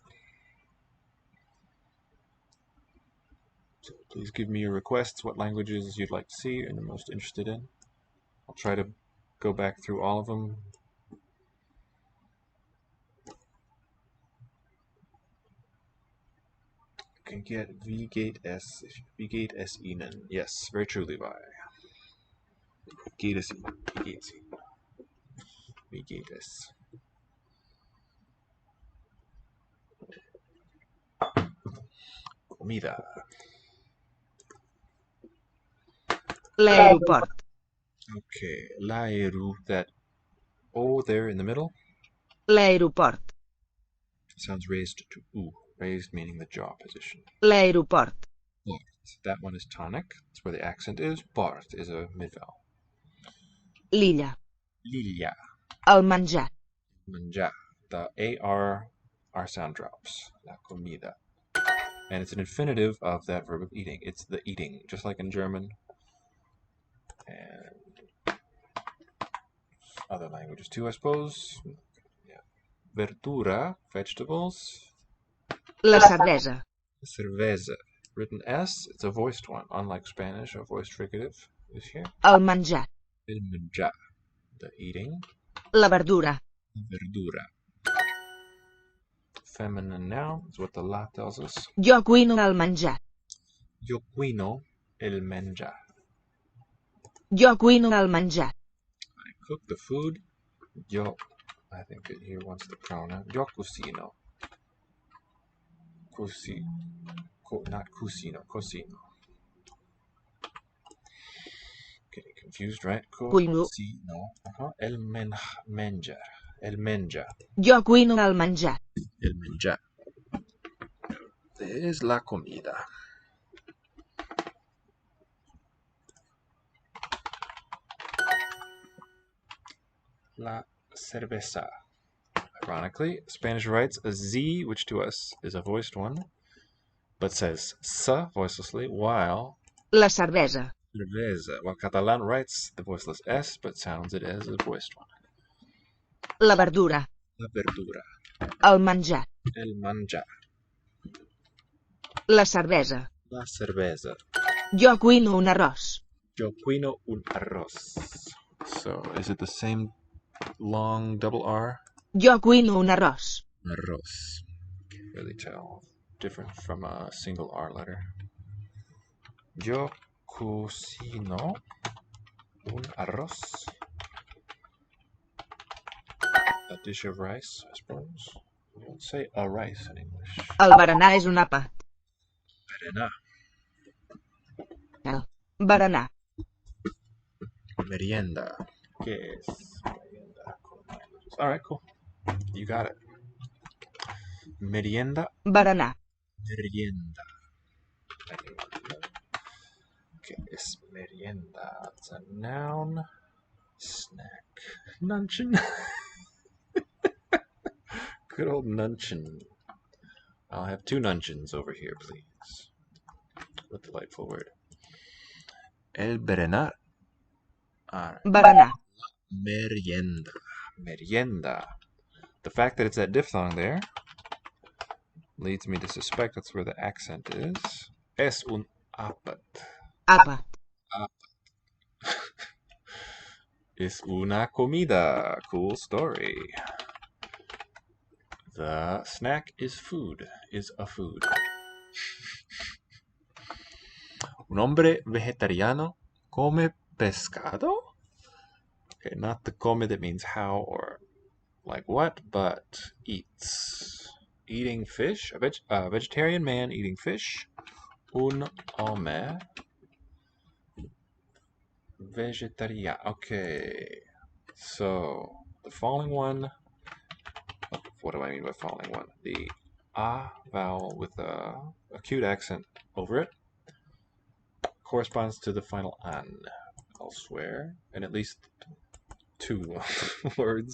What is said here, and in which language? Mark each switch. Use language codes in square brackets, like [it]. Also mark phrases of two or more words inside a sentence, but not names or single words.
[en] So please give me your requests, what languages you'd like to see and you're most interested in. I'll try to go back through all of them. You can get [de] Wie geht es, Wie geht es Ihnen. [en] Yes, very true, Levi. [de] Geht es Ihnen, Wie geht's Ihnen? Wie geht es? Comida. [ca] L'aeroport. Okay, l'aeru, [en] that O there in the middle, [ca] L'aeroport. [en] sounds raised to U, raised meaning the jaw position. [ca] L'aeroport. [en] Port, that one is tonic, that's where the accent is. Port is a mid-vowel. [ca] L'illa. L'illa, El menjar. mangiar, [en] the AR sound drops. [es] La comida. [en] And it's an infinitive of that verb of eating. It's the eating, just like in German. And other languages too, I suppose. Yeah. Verdura, vegetables. [ca] La cervesa. [es] Cerveza, [en] written S, it's a voiced one. Unlike Spanish, a voiced fricative is here. [ca] El menjar. El menjar, [en] the eating. [ca] La verdura. Verdura. [en] Feminine noun is what the la tells us. [ca] Jo cuino el menjar. Yo cuino el menjar. Jo cuino el menjar. [en] I cook the food. Yo, I think it here wants the pronoun. [es] Yo cocino. Not cocino, cocino. [en] Getting confused, right? [ca] Cuino. Cocino. El menjar. El menjar. Jo cuino el menjar. El menjar. [es] Es la comida. La cerveza. [en] Ironically, Spanish writes a Z, which to us is a voiced one, but says sa voicelessly, while [ca] La cervesa. [es] cerveza, [en] while Catalan writes the voiceless S, but sounds it as a voiced one. [ca] La verdura. La verdura. El menjar. El manjar. La cervesa. [es] La cerveza. [ca] Jo cuino un arròs. [es] Yo cuino un arroz. [en] So, is it the same long double R? [ca] Jo cuino un arròs. [es] Arroz. [en] Can't really tell. Different from a single R letter. [es] Yo cocino un arroz. [en] A dish of rice, I suppose. We don't say a rice in English. [ca] El berenar és un àpat. Berenar. berenar, [es] Merienda. ¿Qué es merienda? [en] Alright, cool. You got it. [es] Merienda. [ca] berenar, [es] Merienda. ¿Qué es merienda? [en] It's a noun. Snack. Nunchin. Good old nunchin. I'll have 2 nunchins over here, please. What a delightful word. [ca] El berenar. [en] Alright. [ca] berenar, [es] Merienda. Merienda. [en] The fact that it's that diphthong there leads me to suspect that's where the accent is. [ca] Es un apat. àpat, [es] Es una comida. [en] Cool story. The snack is food. Is a food. [es] Un hombre vegetariano come pescado? [en] Okay, not the come that means how or like what, but eats. Eating fish. A vegetarian man eating fish. [es] Un hombre vegetariano. [en] Okay. So, the following one. What do I mean by following one? The a vowel with a acute accent over it corresponds to the final an elsewhere, in at least 2 words.